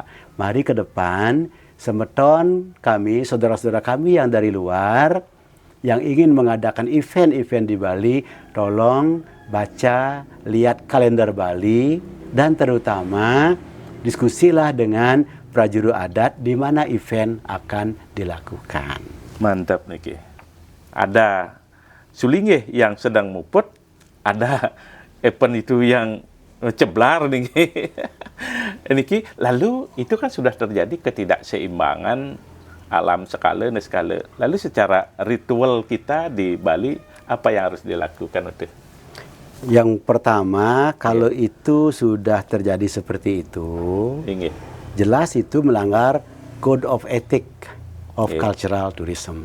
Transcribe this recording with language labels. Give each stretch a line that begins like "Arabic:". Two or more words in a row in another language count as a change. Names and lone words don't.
Indonesian: Mari ke depan, semeton kami, saudara-saudara kami yang dari luar, yang ingin mengadakan event-event di Bali, tolong baca, lihat kalender Bali, dan terutama diskusilah dengan prajurit adat di mana event akan dilakukan. Mantap niki. Ada Sulinggih yang sedang muput, ada event itu yang ceblar niki. Niki, lalu itu kan sudah terjadi ketidakseimbangan alam skala. Lalu secara ritual kita di Bali, apa yang harus dilakukan itu? Yang pertama, kalau itu sudah terjadi seperti itu, jelas itu melanggar
English: Code of Ethic of Cultural Tourism.